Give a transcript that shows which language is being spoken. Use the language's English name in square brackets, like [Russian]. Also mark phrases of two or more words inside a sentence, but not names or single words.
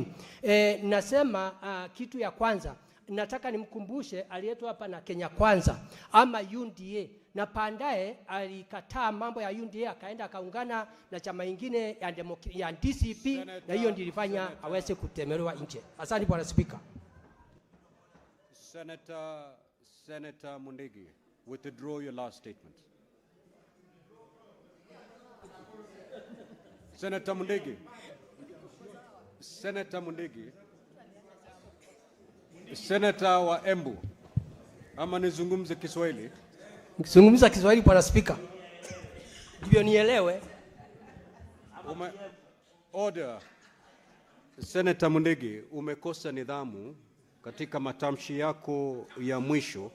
[Swahili] Nasema kitu ya kwanza nataka nimkumbushe aliyeto hapa na Kenya Kwanza ama UNDA, na baadaye alikataa mambo ya UNDA akaenda akaungana na chama ingine ya DCP, na hiyo ndio ilifanya aweze kutemerewa nje. Asante Bwana Spika. [English] Senator Mundigi, withdraw your last statement. Senator Mundigi. [Swahili] Senator Mundigi. Senator wa Embu. Ama nizungumze Kiswahili? Nikizungumza Kiswahili Bwana Spika, ndivyo nielewe. Order. Senator Mundigi, umekosa nidhamu katika matamshi yako ya mwisho.